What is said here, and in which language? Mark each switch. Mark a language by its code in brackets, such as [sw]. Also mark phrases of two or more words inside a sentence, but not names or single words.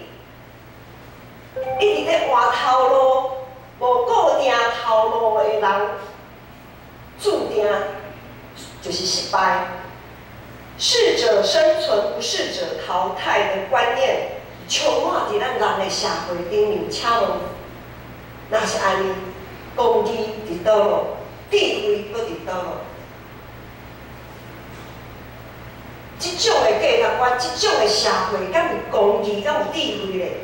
[nan] 一直咧换头路，无固定头路的人，注定就是失败。适者生存，不适者淘汰的观念。充满伫咱人的社会顶面，请问，若是安尼，公义伫倒落，智慧搁伫倒落？即种的价值观，即种的社会，敢有公义，敢有智慧咧？